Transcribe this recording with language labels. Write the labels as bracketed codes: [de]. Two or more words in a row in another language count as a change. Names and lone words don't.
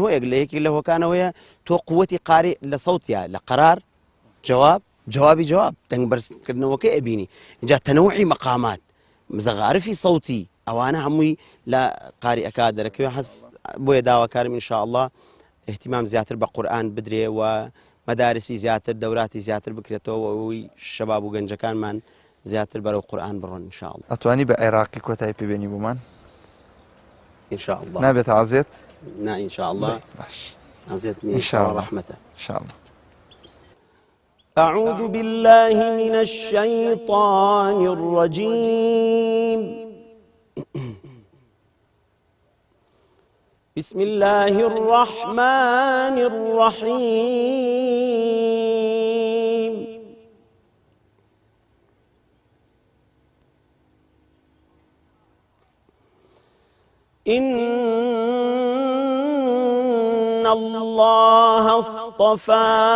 [ckb] هۆیەک لە یەکێک لە هۆکانەوەیە تۆ قووەتی قارێ لە سەوتیا لە قەرار جوابی جواب دەنگ بەرزکردنەوەکە ئەبینی اینجا تەنەوعی مەقامات مزەغارفی سەوتی ئەوانە هەمووی لە قاری ئەکا دەرەکەوێ هەست بۆیە داواکارم ئینشاءالله احتیمام زیاتر بە قورئان بدرێ و مەدارسی زیاتر دەوراتی زیاتر بکرێتەوە ئەوەی شەباب و گەنجەکانمان زیاتر بەرەو قورئان بڕۆن ئینشاءالله ئەتوانی بە عێراقی کۆتایی پێبێنی بۆمان ئینشاءالله نابێت عازێت نا ئینشاءالله باش عازێت ئینشاءالله ڕەحمەتە ئینشاءالله [ar] أعوذ بالله من الشيطان الرجيم بسم الله الرحمن الرحيم إن الله اصطفى